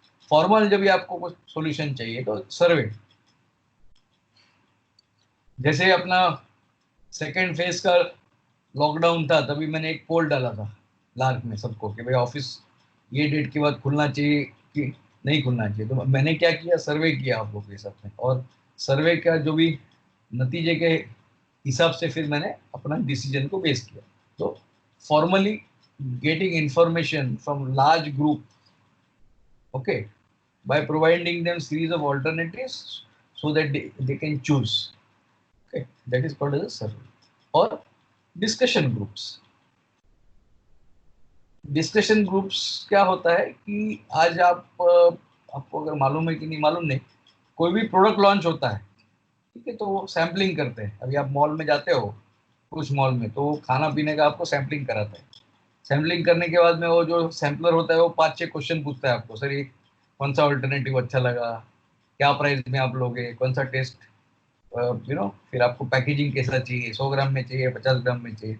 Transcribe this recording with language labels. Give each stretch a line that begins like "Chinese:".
Hindi: Formal जब भी आपको कुछ सॉल्यूशन चाहिए तो सर्वे, जैसे अपना सेकेंड फेज का लॉकडाउन था तभी मैंने एक पोल डाला था लार्क में सबको कि भाई ऑफिस ये डेट के बाद खुलना चाहिए कि नहीं खुलना चाहिए। तो मैंने क्या किया, सर्वे किया आप लोगों के साथ में, और सर्वे का जो भी नतीजे के हिसाब से फिर मैंने अपना डिसीजन को बेस किया।
English: तो formally getting information from large group, okay, by providing them series of alternatives so that they can choose, okay, that is called as a survey. Or discussion groups.
Hindi: Discussion groups क्या होता है कि आज आपको अगर मालूम है कि नहीं मालूम नहीं, कोई भी प्रोडक्ट लॉन्च होता है, ठीक है, तो वो सैम्पलिंग करते हैं। अभी आप मॉल में जाते हो, कुछ मॉल में, तो खाना पीने का आपको सैम्पलिंग कराता है। सैम्पलिंग करने के बाद में वो जो सैम्पलर होता है वो 5-6 क्वेश्चन पूछता है आपको, सर ये कौन सा ऑल्टरनेटिव अच्छा लगा, क्या प्राइस में आप लोगे, कौन सा टेस्ट फिर आपको पैकेजिंग कैसा चाहिए, 100 ग्राम में चाहिए, 50 ग्राम में चाहिए।